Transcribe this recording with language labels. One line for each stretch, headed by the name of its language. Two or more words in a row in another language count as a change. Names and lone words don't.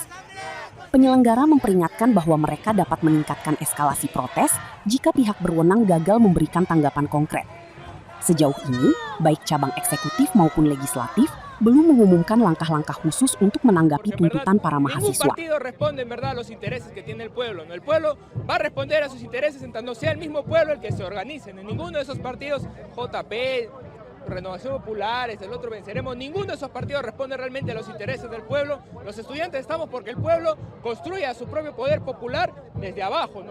Indonesian: Penyelenggara memperingatkan bahwa mereka dapat meningkatkan eskalasi protes jika pihak berwenang gagal memberikan tanggapan konkret. Sejauh ini, baik cabang eksekutif maupun legislatif belum mengumumkan langkah-langkah khusus untuk menanggapi tuntutan para mahasiswa.
Spanish: Renovación Popular, el otro Venceremos, ninguno de esos partidos responde realmente a los intereses del pueblo. Los estudiantes estamos porque el pueblo construya su propio poder popular desde abajo, ¿no?